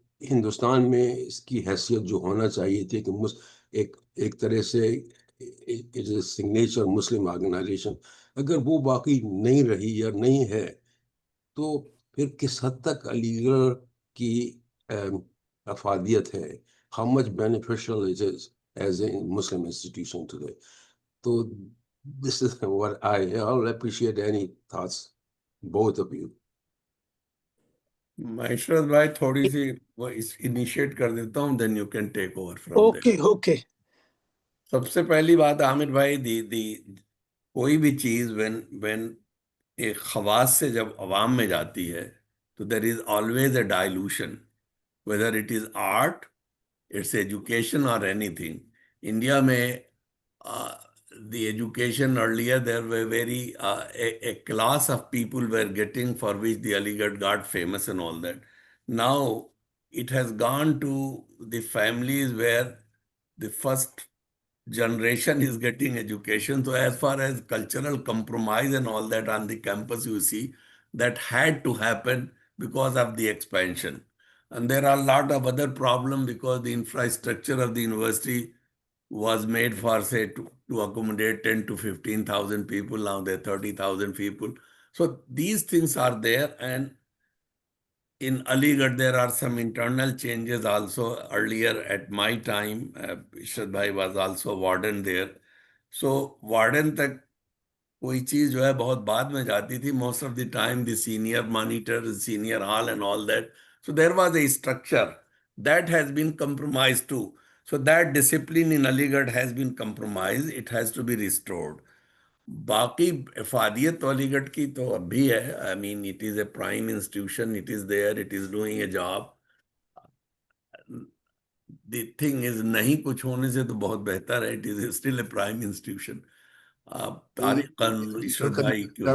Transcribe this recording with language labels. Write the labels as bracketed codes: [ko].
[hi] हिंदुस्तान में इसकी हैसियत जो होना चाहिए थी कि एक तरह से [en] it is signature Muslim organisation, [hi] अगर वो बाकी नहीं रही या नहीं है तो फिर किस हद तक अलीगढ़ की अफादियत है, [en] how much beneficial it is as a Muslim institution today. So this is what I'll appreciate any thoughts, both of you. [hi] Maheshwar भाई थोड़ी सी वो इनिशिएट कर देता हूँ, [en] Then you can take over from Okay, okay. [hi] सबसे पहली बात आमिर भाई, दी कोई भी चीज व्हेन एक खवास से जब अवाम में जाती है तो [en] There is always a dilution, whether it is art, it's education और anything. India में the education earlier there were very a class of people were getting for which the Aligarh got famous and all that. Now it has gone to the families where the first generation is getting education. So as far as cultural compromise and all that on the campus, you see, that had to happen because of the expansion. And there are a lot of other problems because the infrastructure of the university was made for, say, to accommodate 10 to 15,000 people. Now there are 30,000 people. So these things are there. And in Aligarh, there are some internal changes also. Earlier at my time, Ishrat Bhai was also warden there. So [hi] warden तक कोई चीज जो है बहुत बाद में जाती थी. [en] Most of the time, the senior monitor, the senior hall and all that. So there was a structure that has been compromised too. So that discipline in Aligarh has been compromised. It has to be restored. [hi] बाकी इफादियत अलीगढ़ की तो अब भी है. [en] I mean it is a prime institution, it is there, it is doing a job. The thing is [hi] नहीं कुछ होने से तो बहुत बेहतर है. [en] It is still a prime institution. [hi] आप तारीखन ईश्वर भाई क्यों